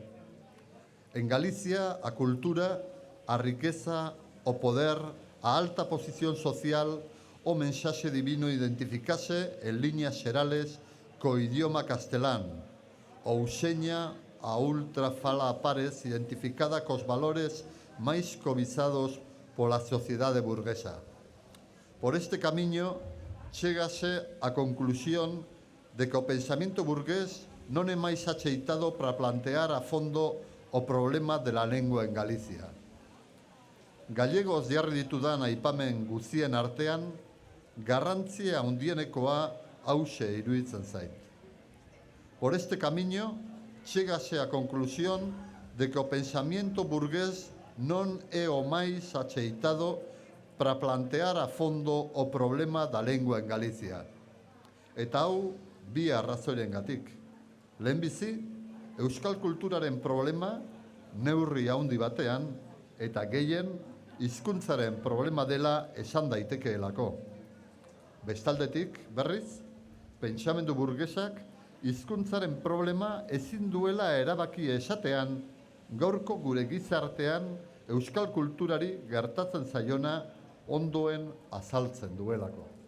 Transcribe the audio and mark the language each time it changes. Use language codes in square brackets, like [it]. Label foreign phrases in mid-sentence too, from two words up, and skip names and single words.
[gl] En Galicia, a cultura, a riqueza, o poder, a alta posición social, o mensaxe divino identificase en líneas xerales co idioma castelán, ou seña a ultra fala a pares identificada cos valores máis cobizados por [es] la sociedad burguesa. [gl] Por este camino, chégase a conclusión de que o pensamiento burgués non é máis acheitado para plantear a fondo o problema [es] de la lengua [gl] en Galicia. [eu] Gallegos jarri ditudan aipamen guztien artean, garrantzia handienekoa hause iruditzen zait. [gl] Por este camino, chégase a conclusión de que o pensamiento burgués non é o máis acheitado para plantear a fondo o problema da lengua en Galicia. [eu] Eta hau, bi arrazoirengatik. Lehenbizi, euskal kulturaren problema neurri handi batean eta gehien hizkuntzaren problema dela esan daitekeelako. Bestaldetik, berriz, pentsamendu burgesak hizkuntzaren problema ezin duela erabaki esatean gaurko gure gizartean euskal kulturari gertatzen zaiona ondoen azaltzen duelako.